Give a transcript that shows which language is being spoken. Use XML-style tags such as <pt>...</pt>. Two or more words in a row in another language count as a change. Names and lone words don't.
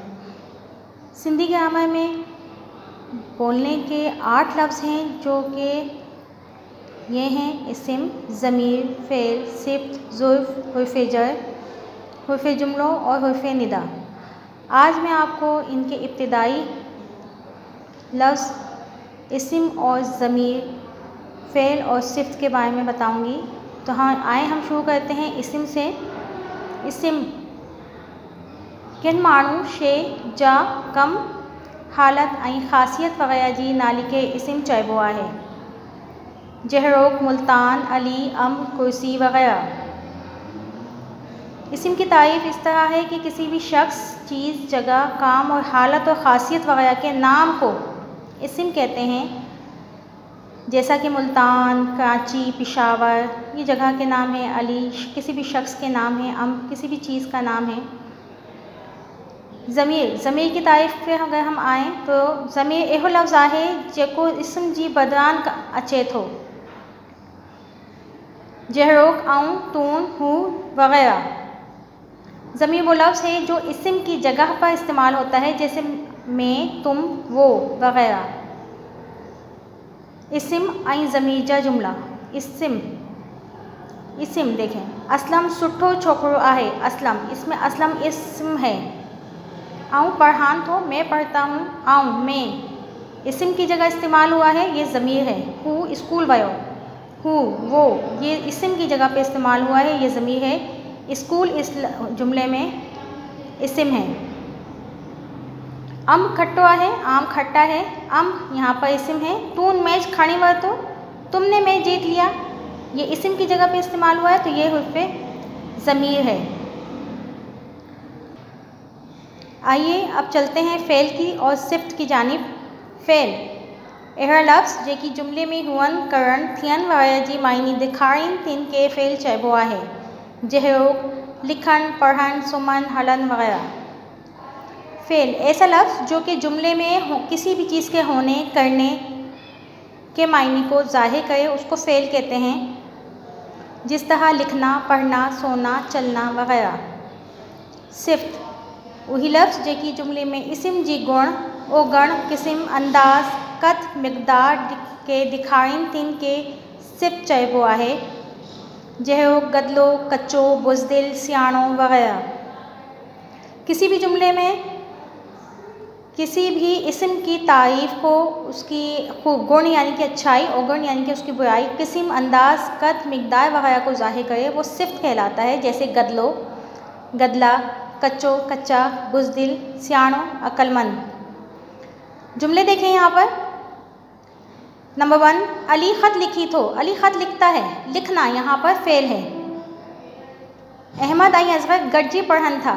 <ur>سندھی گرامر میں بولنے کے 8 لفظ ہیں جو کہ یہ ہیں اسم، ضمیر، فعل، صفت، ظرف، حرفِ جر، حرفِ جملوں اور حرفِ ندا. آج میں آپ کو ان کے ابتدائی لفظ اسم اور ضمیر، فعل اور صفت کے بارے میں بتاؤں گی. تو ہاں، آئے ہم شروع کرتے ہیں اسم سے.</ur> <sd>इस्म किन माण्हू, शइ, जा, कम, हालत ऐं ख़ासियत वग़ैरह जी नाले खे इस्म चइबो आहे। जहिड़ोक मुल्तान, अली, अम्र, कुर्सी वग़ैरह।</sd> <ur>اسم کی تعریف اس طرح ہے کہ کسی بھی شخص، چیز، جگہ، کام اور حالت اور خاصیت وغیرہ کے نام کو اسم کہتے ہیں. جیسا کہ ملتان، کراچی، پشاور یہ جگہ کے نام ہے، علی کسی بھی شخص کے نام ہے، امر کسی بھی چیز کا نام ہے. ضمیر کی تعریف پہ اگر ہم آئیں تو</ur> <sd>ज़मीर एहो लफ्ज़ आहे जेको इस्म जी बदरान अचे थो। जहिड़ोक आऊं, तूं, हू वग़ैरह।</sd> <ur>ضمیر وہ لفظ ہے جو اسم کی جگہ پر استعمال ہوتا ہے، جیسے میں، تم، وہ وغیرہ.</ur> <sd>इस्म ऐं ज़मीर जा जुमला।</sd> <ur>اسم دیکھیں,</ur> <sd>असलम सुठो छोकरो आहे। असलम,</sd> <ur>اس میں اسلم اسم ہے.</ur> <sd>आऊं पढ़ान तो,</sd> <ur>میں پڑھتا ہوں۔ آئون، میں اسم کی جگہ استعمال ہوا ہے، یہ ضمیر ہے.</ur> <sd>हू स्कूल वयो।</sd> <ur>ہو وہ، یہ اسم کی جگہ پہ استعمال ہوا ہے، یہ ضمیر ہے. سکول اس جملے میں اسم ہے.</ur> <sd>अम्ब खट्टो आहे,</sd> <ur>آم کھٹا ہے. امب یہاں پر اسم ہے.</ur> <sd>तून मैच खणी वरतो,</sd> <ur>تم نے میچ جیت لیا، یہ اسم کی جگہ پہ استعمال ہوا ہے، تو یہ حرفِ ضمیر ہے. آئیے اب چلتے ہیں فعل کی اور صفت کی جانب.</ur> <sd>फ़ेल अहिड़ा लफ्ज़ जेकी जुमले में हुअन, करण, थियन वग़ैरह जी माइनी ॾेखारीनि तिन खे फ़ेल चइबो आहे। जहिड़ोक लिखण, पढ़ण, सुम्हण, हलण वग़ैरह।</sd> <ur>فعل ایسا لفظ جو کہ جملے میں کسی بھی چیز کے ہونے، کرنے کے معنی کو ظاہر کرے، اس کو فعل کہتے ہیں. جس طرح لکھنا، پڑھنا، سونا، چلنا وغیرہ.</ur> <sd>सिफ़्त वही लफ्ज़ जेकी जुमले में इस्म जी गुण, ओगण, क़िस्म, अंदाज़, क़द, मिक़दार के ॾेखारीनि तिन खे सिफ़्त चइबो आहे। जहिड़ो गदिलो, कचो, बुज़दिल, सियाणो वग़ैरह।</sd> <ur>کسی بھی جملے میں کسی بھی اسم کی تعریف کو، اس کی گن یعنی کہ اچھائی، اوگن یعنی کہ اس کی برائی, قسم، انداز، قد، مقدار وغیرہ کو ظاہر کرے, وہ صفت کہلاتا ہے. جیسے گدلو، گدلا، کچو، کچا، بزدل، سیانو، عقلمند. جملے دیکھیں یہاں پر۔ نمبر 1,</ur> <sd>अली ख़त लिखी थो।</sd> <ur>علی خط لکھتا ہے۔ لکھنا یہاں پر فعل ہے.</ur> <sd>अहमद ऐं असग़र गॾिजी पढ़नि था।</sd>